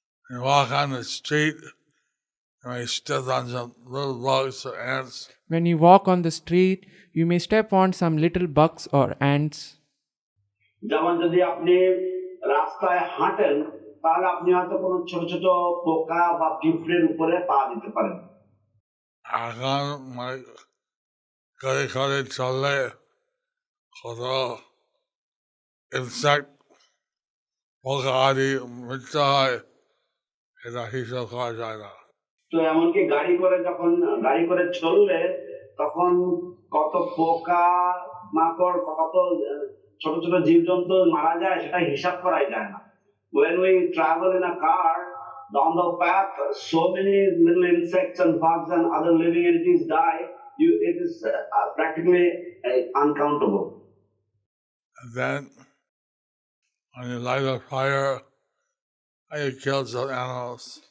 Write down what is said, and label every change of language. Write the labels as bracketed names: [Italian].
[English] You walk on the street, you may step on some little bugs or ants. When you walk on the street, you may step on some little bugs or ants. [Bangla] যেমন যদি আপনি রাস্তায় হাঁটেন, তাহলে আপনি হয়তো কোনো ছোট ছোট পোকা বা পিঁপড়ের উপরে পা দিতে পারেন। এখন করে করে চলে কত ইনসেক্ট পোকা আদি মৃত্যু হয়, এটা হিসাব করা যায় না। তো এমনকি গাড়ি করে চললে তখন কত পোকা মাকড়, কত ছোট ছোট জীবজন্তু মারা যায় সেটা হিসাব করাই যায় না। [English] When we travel in a car, on the path, so many little insects and bugs and other living entities die. It is practically uncountable. And then when you light a fire, it kills those animals,